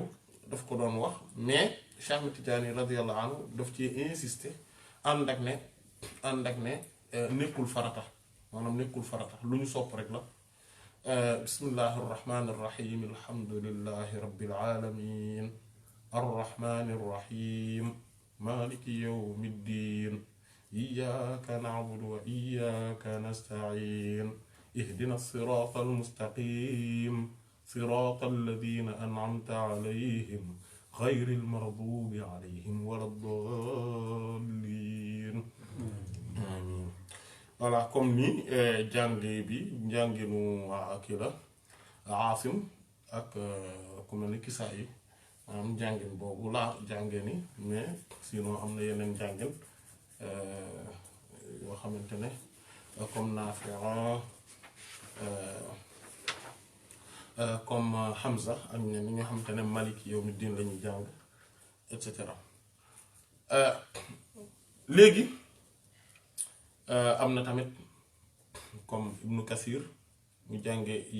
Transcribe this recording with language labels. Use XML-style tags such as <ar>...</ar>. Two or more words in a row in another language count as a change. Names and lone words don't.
<wo>daf ko doon wax mais Cheikh Ahmed Tidiane</wo> <ar>رضي الله عنه</ar> <wo>daf ci insister ànd ak ne nekkul farata maanaam nekkul farata lu ñu sopp rek la</wo> <ar>بسم الله الرحمن الرحيم الحمد لله رب العالمين الرحمن الرحيم مالك يوم الدين إياك نعبد وإياك نستعين اهدنا الصراط المستقيم صراط الذين أنعمت عليهم غير المغضوب عليهم ولا الضالين آمين</ar> <wo>voilà comme ni jànge bi njànginu waa Akila Aasim ak ku mel ni Kisaa yi maanaam njàngin boobu laa jànge ni</wo> <fr>mais sinon</fr> <wo>am na yeneen njàngin yoo xamante ne comme Naafi' comme Hamza ak ñenn ñi nga xamante ne</wo> <ar>مالك يوم الدين</ar> <wo>la ñuy jàng</wo> <fr>et cetera</fr> <wo>léegi am na tamit comme Ibnu Kasir mu jànge</wo>